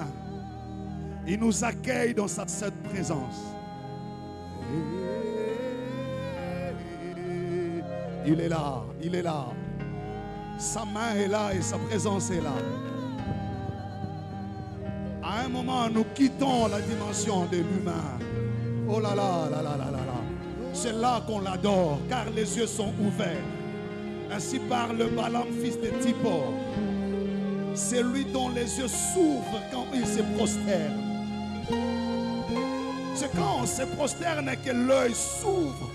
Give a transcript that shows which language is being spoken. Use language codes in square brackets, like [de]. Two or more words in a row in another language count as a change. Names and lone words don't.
[fr] Il nous accueille dans cette présence. Il est là, il est là. Sa main est là et sa présence est là. À un moment, nous quittons la dimension de l'humain. Oh là là, là là là là là. C'est là qu'on l'adore, car les yeux sont ouverts. Ainsi parle Balaam, fils de Zippor. C'est lui dont les yeux s'ouvrent quand il se prosterne. C'est quand on se prosterne que l'œil s'ouvre.